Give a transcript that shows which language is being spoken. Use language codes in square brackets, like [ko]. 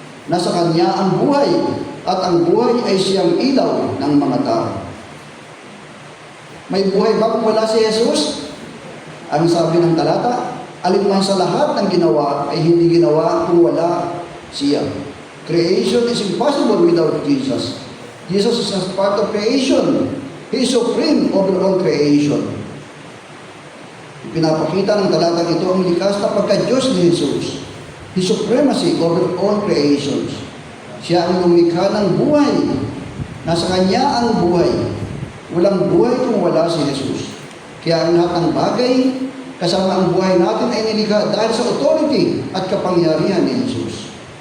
[tl] Nasa Kanya ang buhay, at ang buhay ay siyang ilaw ng mga tao. May buhay ba kung wala si Jesus? Ang sabi ng talata, alinman sa lahat ng ginawa ay hindi ginawa kung wala siya. [en] Creation is impossible without Jesus. Jesus is a part of creation. He is supreme over all creation. [tl] Pinapakita ng talatang ito ang likas na pagka-Diyos ni Jesus. [en] His supremacy over all creations. [tl] Siya ang lumikha ng buhay Nasa Kanya ang buhay. Walang buhay kung wala si Jesus. Kaya ang lahat ng bagay, kasama ang buhay natin ay nilikha dahil sa authority at kapangyarihan ni Jesus.